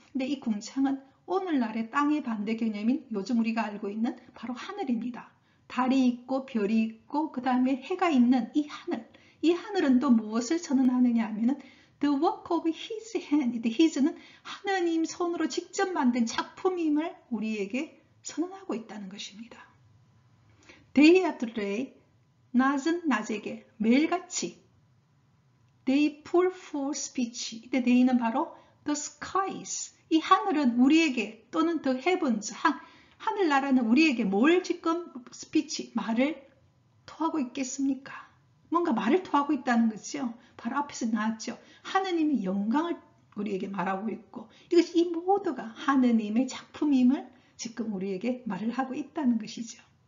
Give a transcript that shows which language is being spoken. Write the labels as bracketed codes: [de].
[ko] 근데 이 궁창은 오늘날의 땅의 반대 개념인 요즘 우리가 알고 있는 바로 하늘입니다. 달이 있고 별이 있고 그 다음에 해가 있는 이 하늘. 이 하늘은 또 무엇을 선언하느냐 하면은 [en] The work of his hand. [ko] his는 하나님 손으로 직접 만든 작품임을 우리에게 선언하고 있다는 것입니다. [en] Day after day, [ko] 낮은 낮에게 매일같이 [en] They pour forth speech. [ko] 이때 day는 바로 [en] the skies. [ko] 이 하늘은 우리에게 또는 [en] the heavens, [ko] 하늘나라는 우리에게 뭘 지금 speech, 말을 토하고 있겠습니까? 뭔가 말을 토하고 있다는 거죠. 바로 앞에서 나왔죠. 하느님의 영광을 우리에게 말하고 있고 이것이 이 모두가 하느님의 작품임을 지금 우리에게 말을 하고 있다는 것이죠.